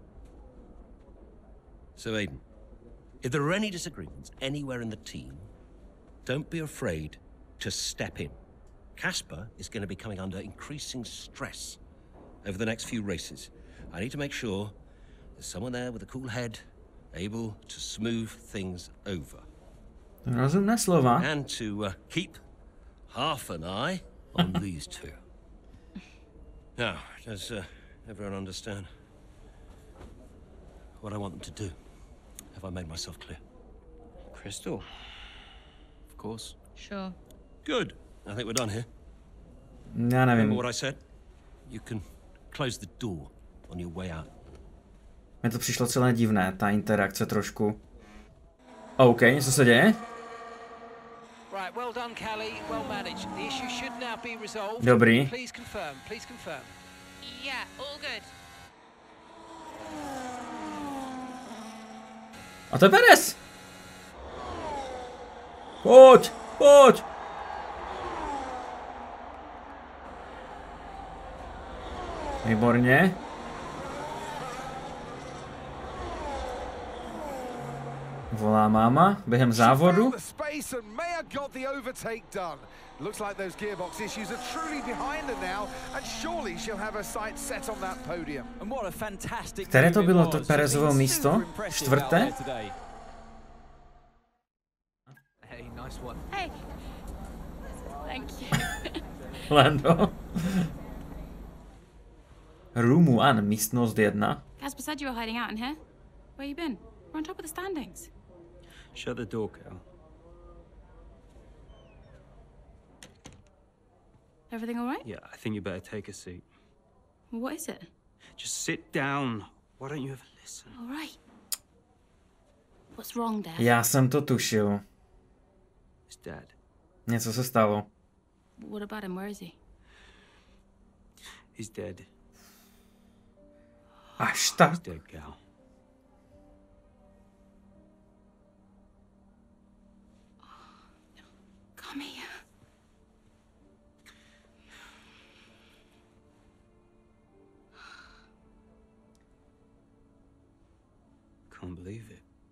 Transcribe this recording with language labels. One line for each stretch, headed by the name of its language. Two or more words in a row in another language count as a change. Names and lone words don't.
English: So, Aiden, if there are any disagreements anywhere in the team, don't be afraid to step in. Casper is going to be coming under increasing stress over the next few races. I need to make sure there's someone there with a cool head, able to smooth things over.
Czech: Rozumné slova.
English: And to keep half an eye on these two. Now, does everyone understand what I want them to do? Have I made myself clear? Crystal. Of course. Sure. Good. I think we're done here.
Czech: Já
English: Remember
Czech: nevím.
English: what I said? You can close the door on your way out.
Czech: Mně to přišlo celé divné, ta interakce trošku. OK, co se děje? Dobrý.
English: Yeah, all good.
Czech: A to je Perez! Pojď, pojď! Výborně. Volá máma během závodu.
English: Looks like those gearbox issues are truly behind her now, and surely she'll have her sights set on that podium. And what a fantastic.
Czech: Které to bylo to Perezovo místo? Čtvrté?
English: Hey, nice one. Hey. Thank you.
Czech: Lando. Room 1, místnost 1.
English: Casper said you were hiding out in here. Where you been? We're on top of the standings. Shut the door, Cal. Everything all right? Yeah, I think you better take a seat. What is it? Just sit down. Why don't you ever listen? All right. What's wrong, Dad?
Czech: Já jsem to tušil.
English: It's Dad.
Czech: Něco se stalo.
English: What about him? Where is he? He's dead.
Czech: Až tak.
English: He's dead, Cal. Come here. Can't believe it.